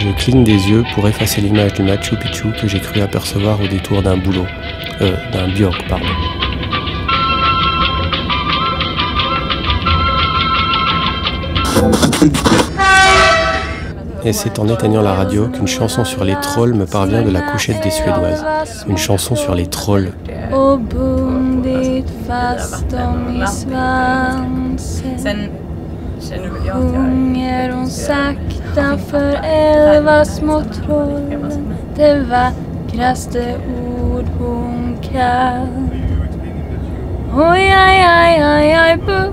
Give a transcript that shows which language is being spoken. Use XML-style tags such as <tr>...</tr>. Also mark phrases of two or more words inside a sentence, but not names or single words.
<fr>Je cligne des yeux pour effacer l'image du Machu Picchu que j'ai cru apercevoir au détour d'un d'un bioc, pardon. Et c'est en éteignant la radio qu'une chanson sur les trolls me parvient de la couchette des Suédoises. Une chanson sur les trolls.</fr> <sv>Sjunger hon sakta för 11 små troll, det vackraste ord hon kan. Oj, aj, aj, aj, aj, buff.</sv>